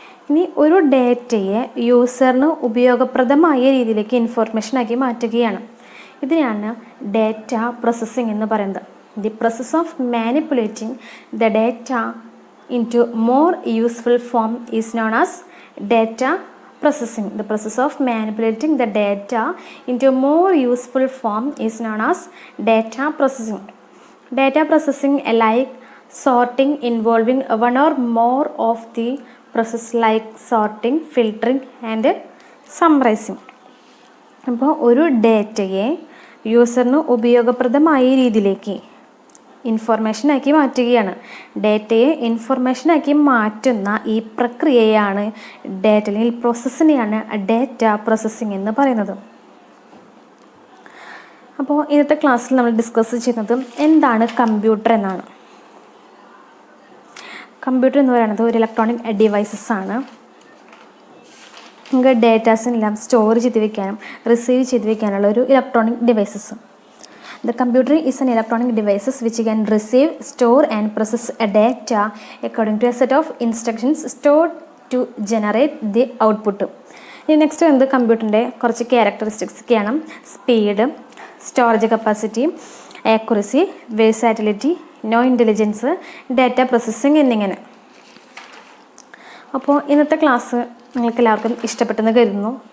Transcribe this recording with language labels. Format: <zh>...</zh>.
<ml>ഇനി ഒരു ഡേറ്റയെ യൂസറിന് ഉപയോഗപ്രദമായ രീതിയിലേക്ക് ഇൻഫോർമേഷനാക്കി മാറ്റുകയാണ്. ഇതിനെയാണ് ഡേറ്റ പ്രോസസ്സിംഗ് എന്ന് പറയുന്നത്.</ml> <en>The process of manipulating the data into more useful form is known as data processing. The process of manipulating the data into a more useful form is known as data processing. Data processing like sorting involving one or more of the process like sorting, filtering and summarizing.</en> <ml>അപ്പോൾ ഒരു ഡേറ്റയെ യൂസറിന് ഉപയോഗപ്രദമായ രീതിയിലേക്ക് ഇൻഫോർമേഷനാക്കി മാറ്റുകയാണ്. ഡേറ്റയെ ഇൻഫോർമേഷനാക്കി മാറ്റുന്ന ഈ പ്രക്രിയയാണ് ഡേറ്റ അല്ലെങ്കിൽ പ്രോസസ്സിനെയാണ് ഡേറ്റ പ്രോസസ്സിംഗ് എന്ന് പറയുന്നത്. അപ്പോൾ ഇന്നത്തെ ക്ലാസ്സിൽ നമ്മൾ ഡിസ്കസ് ചെയ്യുന്നത് എന്താണ് കമ്പ്യൂട്ടർ എന്നാണ്. കമ്പ്യൂട്ടർ എന്ന് പറയുന്നത് ഒരു ഇലക്ട്രോണിക് ഡിവൈസസ് ആണ്. നമുക്ക് ഡേറ്റാസിനെല്ലാം സ്റ്റോർ ചെയ്ത് വയ്ക്കാനും റിസീവ് ചെയ്ത് വയ്ക്കാനുള്ള ഒരു electronic devices.</ml> <en>The computer is an electronic device which can receive, store and process a data according to a set of instructions stored to generate the output.</en> <ml>ഇനി next വന്നത് കമ്പ്യൂട്ടറിൻ്റെ കുറച്ച് ക്യാരക്ടറിസ്റ്റിക്സ് ഒക്കെയാണ്. Speed, storage capacity, accuracy, വേഴ്സാറ്റിലിറ്റി, no intelligence, data processing എന്നിങ്ങനെ. അപ്പോൾ ഇന്നത്തെ class നിങ്ങൾക്ക് എല്ലാവർക്കും ഇഷ്ടപ്പെട്ടെന്ന് കരുതുന്നു.</ml>